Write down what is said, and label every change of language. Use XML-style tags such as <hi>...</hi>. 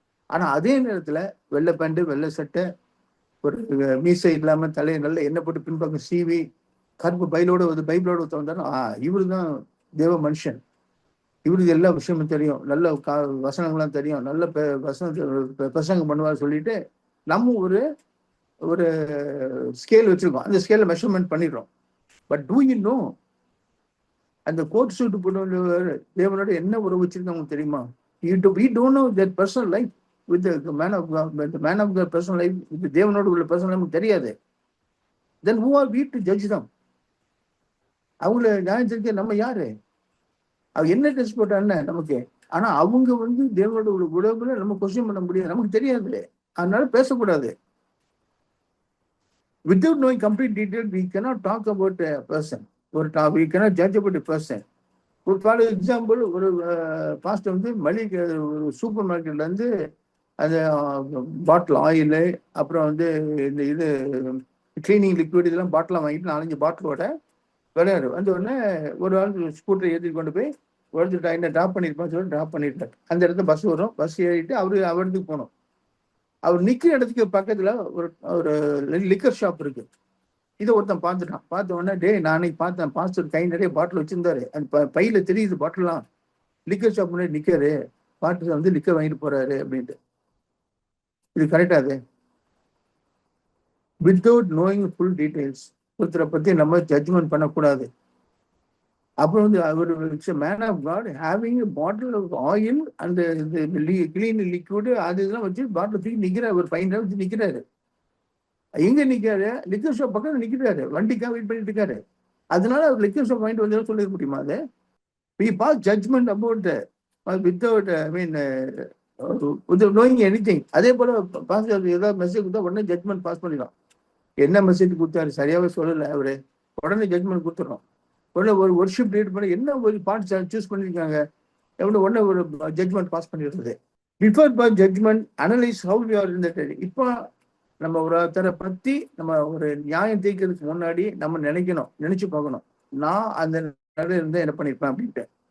<ta>ஆனா அதே நேரத்துல வெள்ளை பேண்ட் வெள்ளை சட்டை, ஒரு மீசை இல்லாம தலையை நல்ல எண்ணெய் போட்டு பின்பக்கம் சீவி கருப்பு பைபிளோட வந்தாலும் இவரு தான் தேவ மனுஷன், இவருக்கு எல்லா விஷயமும் தெரியும், நல்ல வசனங்கள்லாம் தெரியும், நல்ல பிரசங்கம் பண்ணுவார் சொல்லிட்டு நம்ம ஒரு ஒரு ஸ்கேல் வச்சிருக்கோம். அந்த ஸ்கேல மெஷர்மெண்ட் பண்ணிடுறோம்.</ta> <en>but do you know</en> <ta>அந்த கோட் சூட் போட்டு தேவனோட என்ன உறவு வச்சிருக்காங்க தெரியுமா?</ta> <en>We don't know that personal life with the man of God, the man of God personal life with</en> <ta>தேவனோட உள்ள</ta> <en>personal life</en> <ta>தெரியாது.</ta> <en>Then who are we to judge them?</en> <ta>அவங்கள நியாயம் தெரிஞ்ச நம்ம யாரு? அவ என்ன டெஸ்ட் போட்டான்னு நமக்கு. ஆனா அவங்க வந்து தேவனோட உள்ள உறவுல நம்ம கொஸ்டின் பண்ண முடியாது, நமக்கு தெரியாது. அதனால பேசக்கூடாது.</ta> <en>Without knowing complete detail, we cannot talk about a person. We cannot judge about a person.</en> <ta>ஒரு ஃபார் எக்ஸாம்பிள், ஒரு பாஸ்டர் வந்து மளிகை ஒரு சூப்பர் மார்க்கெட்ல இருந்து அந்த பாட்டில் ஆயிலு, அப்புறம் வந்து இந்த இது கிளீனிங் லிக்விட் இதெல்லாம் பாட்டிலாம் வாங்கிட்டு 4-5 பாட்டிலோட விளையாடு வந்த உடனே ஒரு ஆள் ஸ்கூட்டரை ஏற்றி கொண்டு போய் ஒருத்தர் என்ன ட்ராப் பண்ணியிருப்பான்னு சொல்லி ட்ராப் பண்ணியிருக்காரு. அந்த இடத்துல பஸ் வரும், பஸ் ஏறிட்டு அவருக்கு போகணும். அவர் நிற்கிற இடத்துக்கு பக்கத்துல ஒரு லிக்கர் ஷாப் இருக்கு. இதை ஒருத்தன் பார்த்துட்டான். பார்த்த உடனே டே நான் அன்னைக்கு பார்த்தேன், பாஸ்டர் கை நிறைய பாட்டில் வச்சிருந்தாரு, அந்த பையில தெரியுது பாட்டிலாம், லிக்கர் ஷாப் முன்னாடி நிக்காரு, பாட்டில் வந்து லிக்கர் வாங்கிட்டு போறாரு அப்படின்ட்டு. இது கரெக்டா? அது</ta> <en>without knowing full details</en> <ta>ஒருத்தரை பத்தி நம்ம ஜட்ஜ்மெண்ட் பண்ணக்கூடாது. அப்புறம் வந்து அவர்</ta> <en>man of god having bottle of oil</en> <ta>அந்த கிளீன் லிக்விட் அது இதெல்லாம் வச்சு பாட்டில் தூக்கி நிக்கிறாரு, ஒரு 5 வச்சு நிக்கிறாரு. எங்க நிக்காரு? லிக்கர் ஷாப் பக்கத்துல நிக்கிறாரு, வண்டிக்காக வெயிட் பண்ணிட்டு இருக்காரு. அதனால அவர் லிக்கர் ஷாப் வாங்கிட்டு வந்து சொல்லிட முடியுமா? அது</ta> <en>we pass judgment about without without knowing anything.</en> <ta>அதே போல பாஸ்டர் ஏதாவது மெசேஜ் கொடுத்தா உடனே ஜட்ஜ்மெண்ட் பாஸ் பண்ணிடலாம். என்ன மெசேஜ் கொடுத்தாரு சரியாவே சொல்லல அவரு, உடனே ஜட்ஜ்மெண்ட் கொடுத்துடணும். உடனே ஒரு ஒர்ஷிப் லீட் பண்ணி என்ன ஒரு பாட்டு சூஸ் பண்ணிருக்காங்க உடனே ஒரு ஜட்ஜ்மெண்ட் பாஸ் பண்ணிடுறது.</ta> <en>Before by judgement analyse how we are in that.</en> <ta>இப்போ நம்ம ஒருத்தரை பத்தி நம்ம ஒரு நியாயம் தீர்க்கிறதுக்கு முன்னாடி நம்ம நினைச்சு பார்க்கணும், நான் அந்த நிலையில இருந்து என்ன பண்ணிருப்பேன் அப்படின்ட்டு.</ta>